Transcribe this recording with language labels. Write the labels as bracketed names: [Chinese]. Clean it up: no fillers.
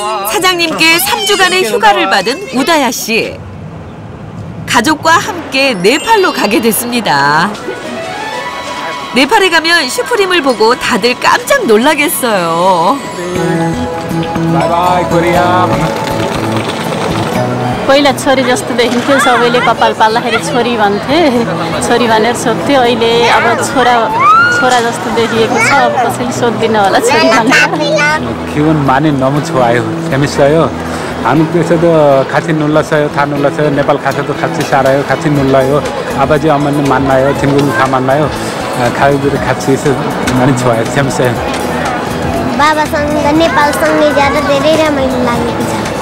[Korean] 사장님께 3주간의 휴가를 받은 우다야 씨. 가족과 함께 네팔로 가게 됐습니다. 네팔에 가면 슈프림을 보고 다들 깜짝 놀라겠어요. [English] 바이바이 코리아. [Nepali] पहिला छोरी जस्तो देखिन्थ्यो, सबैले कपाल पाल्दाखेरि छोरी भन्थे, छोरी भनेर सोध्थ्यो। अहिले अब छोरा जस्तो देखिएको छ, अब कसैले सोध्दिन होला छोरी भनेर. [Korean] 기분 많이 너무 좋아요. 재밌어요. 한국에서도 같이 놀랐어요. 다 놀랐어요. 네팔 가서도 같이 살아요. 같이 놀라요. 아버지 어머니 만나요. 친구들 다 만나요. 가족들이 같이 있어 많이 좋아요. 재밌어요. [Nepali] बाबासँग नेपालसँग जाँदा धेरै रमाइलो लागेको छ.